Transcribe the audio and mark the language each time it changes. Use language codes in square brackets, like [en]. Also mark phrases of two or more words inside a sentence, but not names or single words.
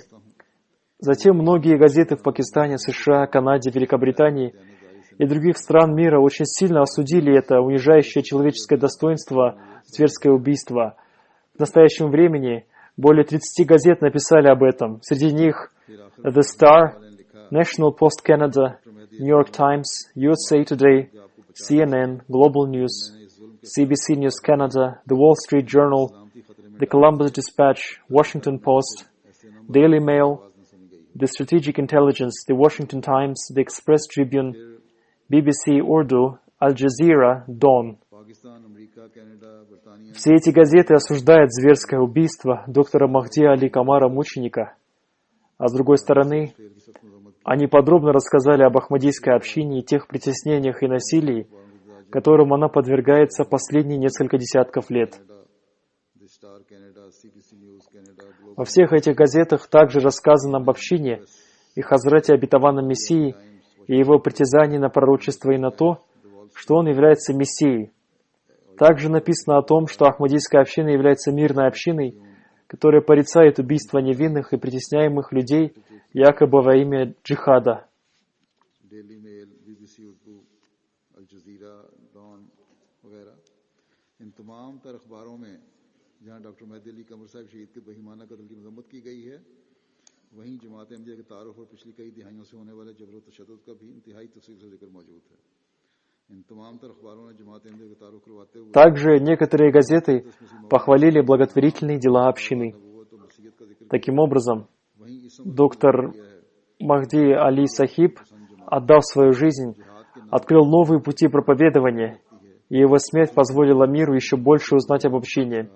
[ru] Затем многие газеты в Пакистане, США, Канаде, Великобритании и других стран мира очень сильно осудили это унижающее человеческое достоинство зверское убийство. В настоящем времени более 30 газет написали об этом. Среди них The Star, National Post Canada, New York Times, USA Today, CNN, Global News, CBC News Canada, The Wall Street Journal, The Columbus Dispatch, Washington Post, Daily Mail, The Strategic Intelligence, The Washington Times, The Express Tribune, BBC Urdu, Al Jazeera, Dawn. Все эти газеты осуждают зверское убийство доктора Махди Али Камара мученика. А с другой стороны, они подробно рассказали об ахмадийской общине и тех притеснениях и насилии, которым она подвергается последние несколько десятков лет. Во всех этих газетах также рассказано об общине и Хазрате обетованном Мессии и его притязании на пророчество и на то, что он является Мессией. Также написано о том, что ахмадийская община является мирной общиной, которая порицает убийство невинных и притесняемых людей якобы во имя джихада. [ur] جہاں ڈاکٹر مہدی علی قمر صاحب شہید کے بہیمانہ قتل کی مذمت کی گئی ہے، وہیں جماعت احمدیہ کے تعارف اور پچھلی کئی دہائیوں سے ہونے والے جبر تشدد کا بھی انتہائی تفصیل سے ذکر موجود ہے. ان تمام تر اخباروں نے جماعت احمدیہ کے تعارف کرواتے ہوئے [ru] Также некоторые газеты похвалили благотворительные дела общины. Таким образом, доктор Махди Али Сахиб, отдав свою жизнь, открыл новые пути проповедования, и его смерть позволила миру еще больше узнать об общине.